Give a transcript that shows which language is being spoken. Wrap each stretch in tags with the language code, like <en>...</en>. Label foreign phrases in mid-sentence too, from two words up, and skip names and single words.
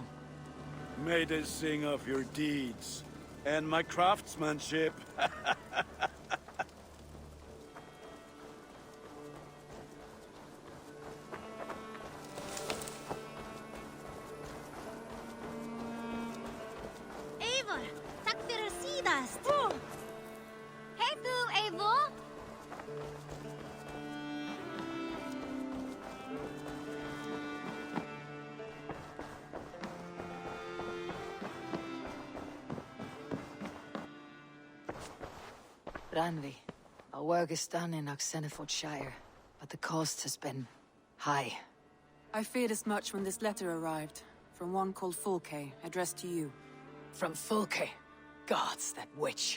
<en>May they sing of your deeds and my craftsmanship. Eivor,</en> <is>takk fyrir síðast. Hey þú, Eivor.</is> <en>Randvi, our work is done in Oxenfordshire, but the cost has been high. I feared as much when this letter arrived, from one called Fulke, addressed to you. From Fulke. Gods, that witch.</en>